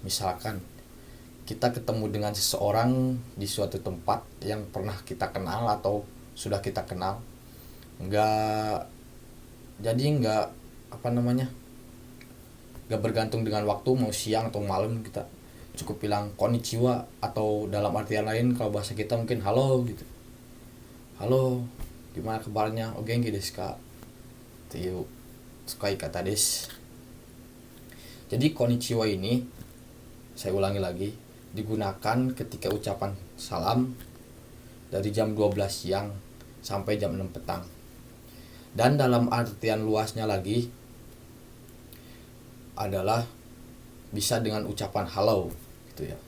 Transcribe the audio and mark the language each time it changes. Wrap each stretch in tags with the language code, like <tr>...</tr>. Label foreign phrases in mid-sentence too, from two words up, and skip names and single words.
<id>Misalkan kita ketemu dengan seseorang di suatu tempat yang pernah kita kenal atau sudah kita kenal, nggak bergantung dengan waktu mau siang atau malam, kita cukup bilang konnichiwa, atau dalam artian lain kalau bahasa kita mungkin halo gitu. Halo, gimana kabarnya?</id> <ja>O genki desu ka? Teiyu tsukai kata desu.</ja> <id>Jadi konnichiwa ini, saya ulangi lagi, digunakan ketika ucapan salam dari jam 12 siang sampai jam 6 petang. Dan dalam artian luasnya lagi adalah bisa dengan ucapan halo gitu ya.</id>